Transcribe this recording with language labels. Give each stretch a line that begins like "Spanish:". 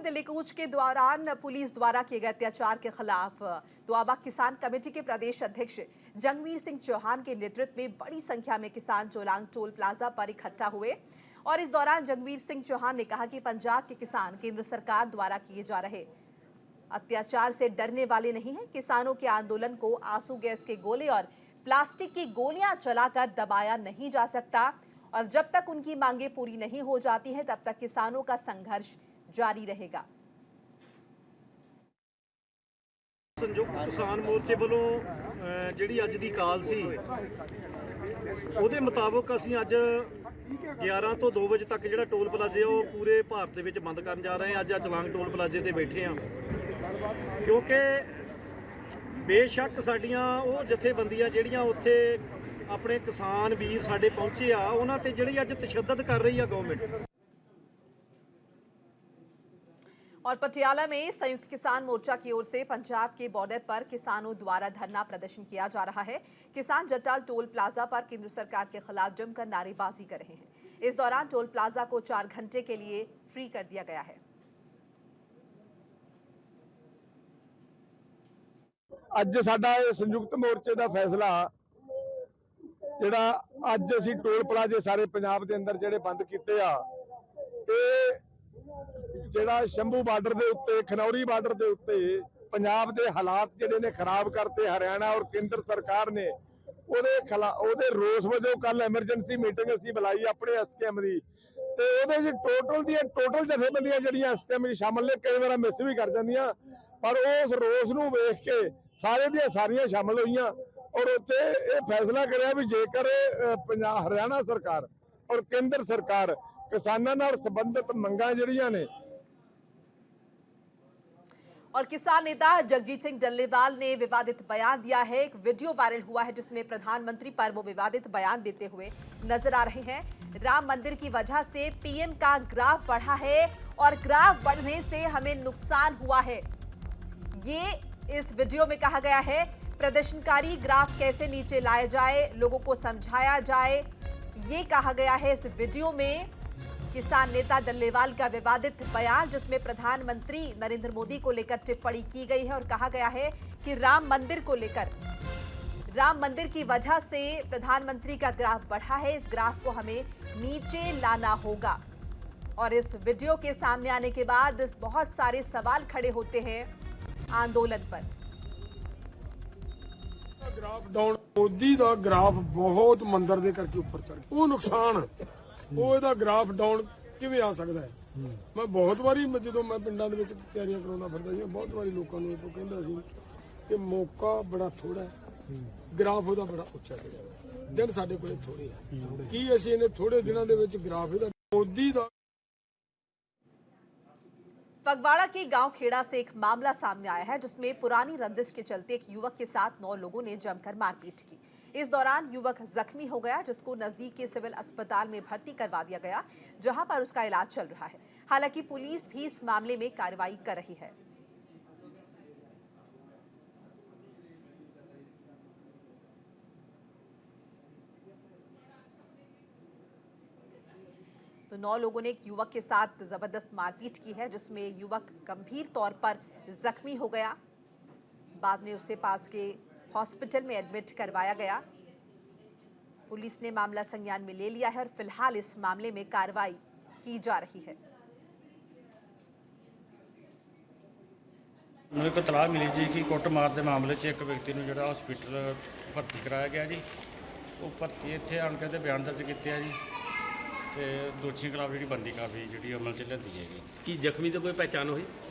Hindi: दिल्ली कूच के दौरान पुलिस द्वारा किए गए अत्याचार के खिलाफ दोआबा किसान कमेटी के प्रदेश अध्यक्ष जंगवीर सिंह चौहान के नेतृत्व में बड़ी संख्या में किसान जोलांग टोल प्लाजा पर इकट्ठा हुए और इस दौरान जंगवीर सिंह चौहान ने कहा कि पंजाब के किसान केंद्र सरकार द्वारा किए जा रहे अत्याचार से डरने वाले नहीं हैं। किसानों के आंदोलन को आंसू गैस के गोले और प्लास्टिक की गोलियां चलाकर दबाया नहीं जा सकता और जब तक उनकी मांगे पूरी नहीं हो जाती हैं तब तक किसानों का संघर्ष जारी रहेगा।
Punjabi: संयुक्त किसान मोर्चे ਵੱਲੋਂ ਜਿਹੜੀ ਅੱਜ ਦੀ ਕਾਲ ਸੀ ਉਹਦੇ ਮੁਤਾਬਕ ਅਸੀਂ ਅੱਜ 11 ਤੋਂ 2 ਵਜੇ ਤੱਕ ਜਿਹੜਾ ਟੋਲ ਪਲਾਜ਼ੇ ਉਹ ਪੂਰੇ ਭਾਰਤ ਦੇ ਵਿੱਚ ਬੰਦ ਕਰਨ ਜਾ ਰਹੇ ਹਾਂ। ਅੱਜ ਚਲਾਂਗ ਟੋਲ ਪਲਾਜ਼ੇ ਤੇ ਬੈਠੇ ਹਾਂ ਕਿਉਂਕਿ ਬੇਸ਼ੱਕ ਸਾਡੀਆਂ ਉਹ ਜਥੇਬੰਦੀਆਂ ਜਿਹੜੀਆਂ ਉੱਥੇ ਆਪਣੇ ਕਿਸਾਨ ਵੀਰ ਸਾਡੇ ਪਹੁੰਚੇ ਆ ਉਹਨਾਂ ਤੇ ਜਿਹੜੀ ਅੱਜ ਤਸ਼ੱਦਦ ਕਰ ਰਹੀ ਆ ਗਵਰਨमेंट।
Hindi: और पटियाला में संयुक्त किसान मोर्चा की ओर से पंजाब के बॉर्डर पर किसानों द्वारा धरना प्रदर्शन किया जा रहा है। किसान जट्टाल टोल प्लाजा पर केंद्र सरकार के खिलाफ जमकर नारेबाजी कर रहे हैं। इस दौरान टोल प्लाजा को 4 घंटे के लिए फ्री कर दिया गया है।
Punjabi: ਅੱਜ ਸਾਡਾ ਇਹ ਸੰਯੁਕਤ ਮੋਰਚੇ ਦਾ ਫੈਸਲਾ ਜਿਹੜਾ ਅੱਜ ਅਸੀਂ ਟੋਲ ਪਲਾਜ਼ੇ ਸਾਰੇ ਪੰਜਾਬ ਦੇ ਅੰਦਰ ਜਿਹੜੇ ਬੰਦ ਕੀਤੇ ਆ, ਇਹ ਜਿਹੜਾ ਸ਼ੰਭੂ ਬਾਰਡਰ ਦੇ ਉੱਤੇ ਖਨੌਰੀ ਬਾਰਡਰ ਦੇ ਉੱਤੇ ਪੰਜਾਬ ਦੇ ਹਾਲਾਤ ਜਿਹੜੇ ਨੇ ਖਰਾਬ ਕਰਤੇ ਹਰਿਆਣਾ ਔਰ ਕੇਂਦਰ ਸਰਕਾਰ ਨੇ ਉਹਦੇ ਰੋਸ ਵਜੋਂ ਕੱਲ ਐਮਰਜੈਂਸੀ ਮੀਟਿੰਗ ਅਸੀਂ ਬੁਲਾਈ ਆਪਣੇ ਐਸਕੇਐਮ ਦੀ ਤੇ ਉਹਦੇ ਵਿੱਚ ਟੋਟਲ ਜਥੇਬੰਦੀਆਂ ਜਿਹੜੀਆਂ ਐਸਕੇਐਮ ਵਿੱਚ ਸ਼ਾਮਲ ਨੇ, ਕਈ ਵਾਰ ਮਿਸ ਵੀ ਕਰ ਜਾਂਦੀਆਂ, ਪਰ ਉਸ ਰੋਸ ਨੂੰ ਵੇਖ ਕੇ ਸਾਰੇ ਦੀਆਂ ਸਾਰੀਆਂ ਸ਼ਾਮਲ ਹੋਈਆਂ ਔਰ ਉੱਥੇ ਇਹ ਫੈਸਲਾ ਕਰਿਆ ਵੀ ਜੇਕਰ ਪੰਜਾਬ ਹਰਿਆਣਾ ਸਰਕਾਰ ਔਰ ਕੇਂਦਰ ਸਰਕਾਰ किसानों नाल संबंधित मंगां जिहड़ियां ने।
Hindi: और किसान नेता जगजीत सिंह डल्लेवाल ने विवादित बयान दिया है। एक वीडियो वायरल हुआ है जिसमें प्रधानमंत्री पर वो विवादित बयान देते हुए नजर आ रहे हैं। राम मंदिर की वजह से पीएम का ग्राफ बढ़ा है और ग्राफ बढ़ने से हमें नुकसान हुआ है, ये इस वीडियो में कहा गया है। प्रदर्शनकारी ग्राफ कैसे नीचे लाए जाए, लोगों को समझाया जाए, ये कहा गया है इस वीडियो में किसान नेता डल्लेवाल का विवादित बयान, जिसमें प्रधानमंत्री नरेंद्र मोदी को लेकर टिप्पणी की गई है और कहा गया है कि राम मंदिर को लेकर, राम मंदिर की वजह से प्रधानमंत्री का ग्राफ बढ़ा है, इस ग्राफ को हमें नीचे लाना होगा। और इस वीडियो के सामने आने के बाद बहुत सारे सवाल खड़े होते हैं आंदोलन पर।
Punjabi: ਗ੍ਰਾਫ ਡਾਊਨ ਮੋਦੀ ਦਾ ਗ੍ਰਾਫ ਬਹੁਤ ਮੰਦਰ ਦੇ ਕਰਕੇ ਉੱਪਰ ਚੜ ਗਿਆ, ਉਹ ਨੁਕਸਾਨ ਉਹ ਇਹਦਾ ਗ੍ਰਾਫ ਡਾਊਨ ਕਿਵੇਂ ਆ ਸਕਦਾ ਹੈ। ਮੈਂ ਬਹੁਤ ਵਾਰੀ ਜਦੋਂ ਮੈਂ ਪਿੰਡਾਂ ਦੇ ਵਿੱਚ ਤਿਆਰੀਆਂ ਕਰਾਉਂਦਾ ਫਿਰਦਾ ਸੀ, ਬਹੁਤ ਵਾਰੀ ਲੋਕਾਂ ਨੂੰ ਇਹ ਕਹਿੰਦਾ ਸੀ ਕਿ ਮੌਕਾ ਬੜਾ ਥੋੜਾ ਹੈ, ਗ੍ਰਾਫ ਉਹਦਾ ਬੜਾ ਉੱਚਾ ਚੜਿਆ ਹੋਇਆ, ਦਿਨ ਸਾਡੇ ਕੋਲੇ ਥੋੜੇ ਆ। ਕੀ ਅਸੀਂ ਇਹਨੇ ਥੋੜੇ ਦਿਨਾਂ ਦੇ ਵਿੱਚ ਗ੍ਰਾਫ ਇਹਦਾ ਮੋਦੀ ਦਾ।
Hindi: फगवाड़ा के गांव खेड़ा से एक मामला सामने आया है, जिसमें पुरानी रंजिश के चलते एक युवक के साथ 9 लोगों ने जमकर मारपीट की। इस दौरान युवक जख्मी हो गया, जिसको नजदीक के सिविल अस्पताल में भर्ती करवा दिया गया, जहां पर उसका इलाज चल रहा है। हालांकि पुलिस भी इस मामले में कार्रवाई कर रही है। तो 9 लोगों ने एक युवक के साथ जबरदस्त मारपीट की है, जिसमें युवक गंभीर तौर पर जख्मी हो गया। बाद में उसे पास के हॉस्पिटल में एडमिट करवाया गया। पुलिस ने मामला संज्ञान में ले लिया है और फिलहाल इस मामले में कार्रवाई की जा रही है।
Punjabi: ਮੈਨੂੰ ਇੱਕ ਇਤਲਾਹ ਮਿਲੀ ਜੀ ਕਿ ਕੁੱਟਮਾਰ ਦੇ ਮਾਮਲੇ 'ਚ ਇੱਕ ਵਿਅਕਤੀ ਨੂੰ ਜਿਹੜਾ ਹਸਪੀਟਲ ਭਰਤੀ ਕਰਾਇਆ ਗਿਆ ਜੀ। ਉਹ ਭਰਤੀ ਇੱਥੇ ਆਣ ਕੇ ਤੇ ਬਿਆਨ ਦਰਜ ਕੀਤੇ ਆ ਜੀ, ਤੇ ਦੋਸ਼ੀਆਂ ਖਿਲਾਫ ਜਿਹੜੀ ਬੰਦੀ ਕਾਰਵਾਈ ਜਿਹੜੀ ਅਮਲ 'ਚ ਲਿਆਂਦੀ ਜਾਏਗੀ। ਕੀ ਜ਼ਖਮੀ ਦੀ ਕੋਈ ਪਹਿਚਾਣ ਹੋਈ?